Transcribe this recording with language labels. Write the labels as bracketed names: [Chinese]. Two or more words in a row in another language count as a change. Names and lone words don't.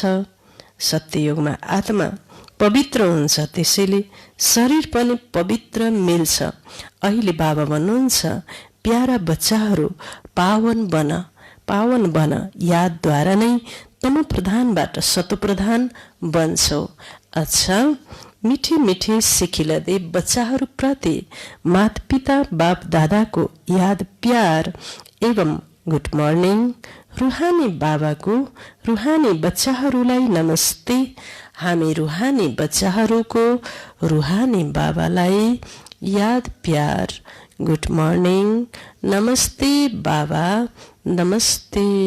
[Nepali] सत्ययुगमा आत्मा पवित्र हुन्छ, त्यसैले शरीर पनि पवित्र मिल्छ। अहिले बाबा भन्नुहुन्छ प्यारा बच्चाहरू पावन बन। यादद्वारा नै तम प्रधानबाट सतोप्रधान बन्छौ। अच्छा, मिठी मिठी सिखिलदै बच्चाहरूप्रति माता-पिता बाप दादाको याद प्यार एवं [English] good morning. [Nepali] रुहानी बाबाको रुहानी बच्चाहरूलाई नमस्ते। हामी रुहानी बच्चाहरूको रुहानी बाबालाई याद प्यार [English] good morning. [Nepali] नमस्ते बाबा, नमस्ते।